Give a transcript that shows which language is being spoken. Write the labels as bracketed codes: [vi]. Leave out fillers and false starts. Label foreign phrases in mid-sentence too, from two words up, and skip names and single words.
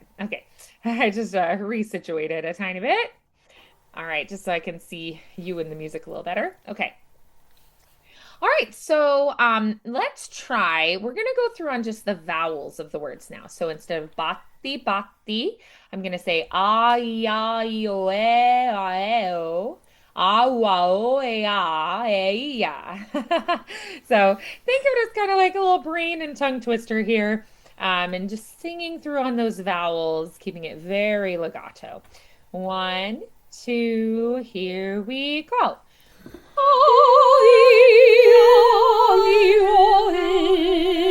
[en] Okay, I just resituated a tiny bit. All right, just so I can see you and the music a little better. Okay. All right, so let's try. We're gonna go through on just the vowels of the words now. So instead of bati bati, I'm gonna say ah ya yo e o ah wa o e ya. So think of it as kind of like a little brain and tongue twister here, and just singing through on those vowels, keeping it very legato. One, two, here we go.